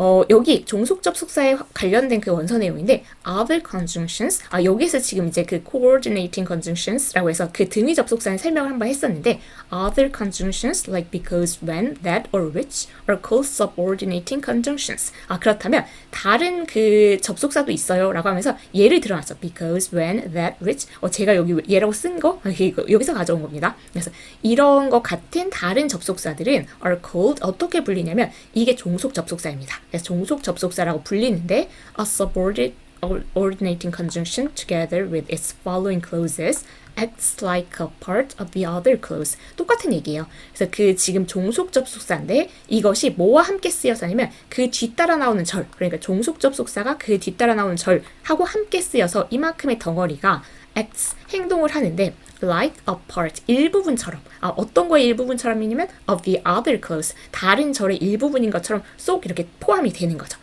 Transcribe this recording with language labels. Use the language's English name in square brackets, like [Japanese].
[Korean] 여기 종속 접속사에 관련된 그 원서 내용인데 [English] other conjunctions 여기서 지금 이제 그 coordinating conjunctions라고 해서 그 등위 접속사의 설명을 한번 했었는데 other conjunctions like because, when, that, or which are called subordinating conjunctions. [Korean] 그렇다면 다른 그 접속사도 있어요 라고 하면서 예를 들어놨죠. because, when, that, which 제가 여기 예라고 쓴 거 여기서 가져온 겁니다. 그래서 이런 거 같은 다른 접속사들은 are called 어떻게 불리냐면 이게 종속 접속사입니다. 그래서 종속 접속사라고 불리는데 [English] a subordinating conjunction together with its following clauses acts like a part of the other clause. [Korean] 똑같은 얘기예요. 그래서 그 지금 종속 접속사인데 이것이 뭐와 함께 쓰여서냐면 그 뒤따라 나오는 절, 그러니까 종속 접속사가 그 뒤따라 나오는 절하고 함께 쓰여서 이만큼의 덩어리가 acts 행동을 하는데 like a part 일부분처럼 어떤 거의 일부분처럼이냐면 [English] of the other clause [Korean] 다른 절의 일부분인 것처럼 쏙 이렇게 포함이 되는 거죠.